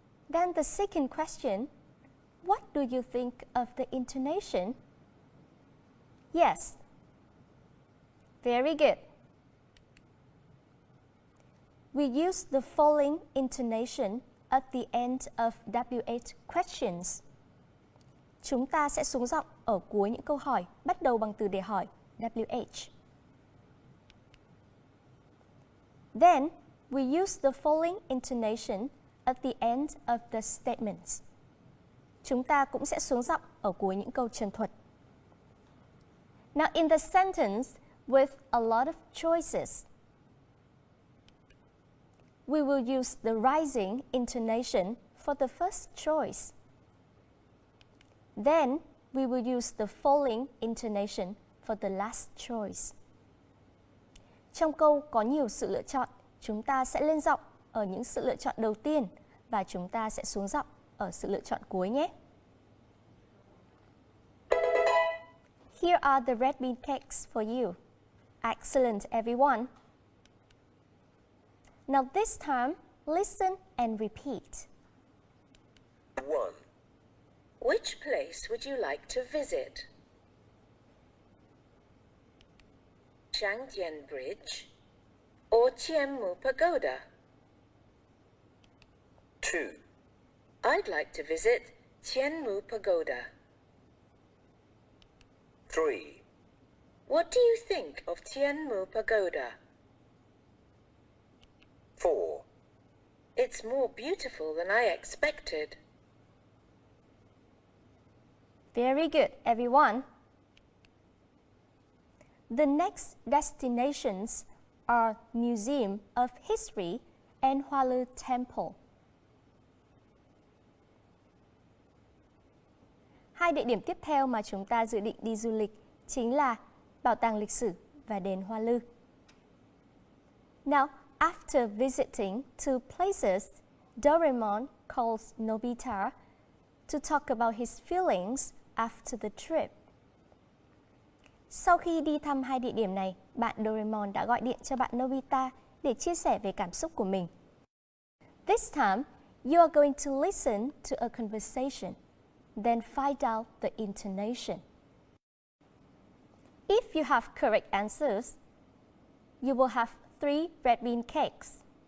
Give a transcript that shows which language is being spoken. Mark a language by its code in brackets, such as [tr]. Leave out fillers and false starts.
[en] Then the second question, what do you think of the intonation? Yes. Very good. We use the following intonation at the end of WH questions. [vi] Chúng ta sẽ xuống giọng ở cuối những câu hỏi bắt đầu bằng từ đề hỏi WH. [en] Then, we use the following intonation at the end of the statements. [vi] Chúng ta cũng sẽ xuống giọng ở cuối những câu trần thuật. [en] Now, in the sentence with a lot of choices, we will use the rising intonation for the first choice. Then, we will use the falling intonation for the last choice. [vi] Trong câu có nhiều sự lựa chọn, chúng ta sẽ lên giọng ở những sự lựa chọn đầu tiên và chúng ta sẽ xuống giọng ở sự lựa chọn cuối nhé. [en] Here are the red bean cakes for you. Excellent, everyone. Now this time, listen and repeat. 1. Which place would you like to visit? Trang Tiên Bridge or Thiên Mục Pagoda? 2. I'd like to visit Thiên Mục Pagoda. 3. What do you think of Thiên Mục Pagoda? 4. It's more beautiful than I expected. Very good, everyone. The next destinations are Museum of History and Hoa Lư Temple. [vi] 2 địa điểm tiếp theo mà chúng ta dự định đi du lịch chính là Bảo tàng lịch sử và đền Hoa Lư. [en] Now, after visiting 2 places, Doraemon calls Nobita to talk about his feelings after the trip. [vi] Sau khi đi thăm 2 địa điểm này, bạn Doraemon đã gọi điện cho bạn Nobita để chia sẻ về cảm xúc của mình. [en] This time, you are going to listen to a conversation, then find out the intonation. If you have correct answers, you will have 3 red bean cakes.